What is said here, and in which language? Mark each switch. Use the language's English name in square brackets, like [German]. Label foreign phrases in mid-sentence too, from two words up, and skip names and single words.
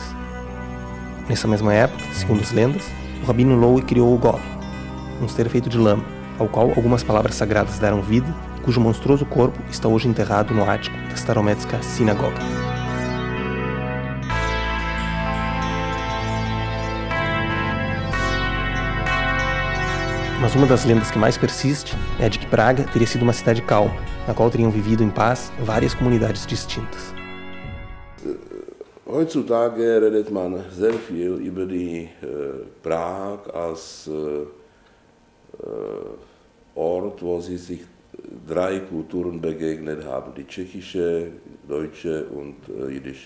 [Portuguese] Nessa mesma época, segundo as lendas, o rabino Lowy criou o Golem, um ser feito de lama, ao qual algumas palavras sagradas deram vida e cujo monstruoso corpo está hoje enterrado no ático da Starometska Sinagoga. Mas uma das lendas que mais persiste é a de que Praga teria sido uma cidade calma, na qual teriam vivido em paz várias comunidades distintas. [German] Heutzutage redet man sehr viel über die Prag als Ort, wo sich 3 Kulturen begegnet haben, die tschechische, deutsche und jiddische.